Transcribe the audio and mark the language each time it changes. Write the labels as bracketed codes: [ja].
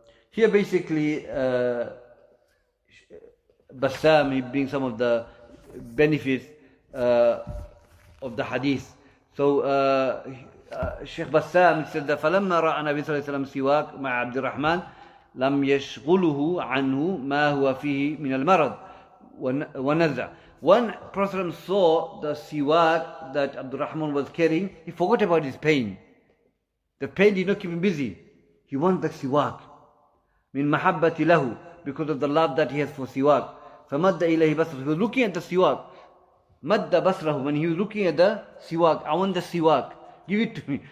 [en] Here basically Bassam, he brings some of the benefits of the hadith. So Sheikh Bassam said that [ar] فَلَمَّا رَأَى النَّبِيُّ صلى الله عليه وسلم سواك مع عبد الرحمن لم يشغله عنه ما هو فيه من المرض ونزع. [en] When Prophet saw the siwak that Abdul Rahman was carrying, he forgot about his pain. The pain did not keep him busy. He wanted the siwak. [ar] Min mahabbati lahu, [en] because of the love that he has for siwak. [ar] فَمَدَّ إِلَيْهِ بَصْرَهُ. [en] He was looking at the siwak. [ar] Madda basrahu, [en] when he was looking at the siwak, I want the siwak, give it to me.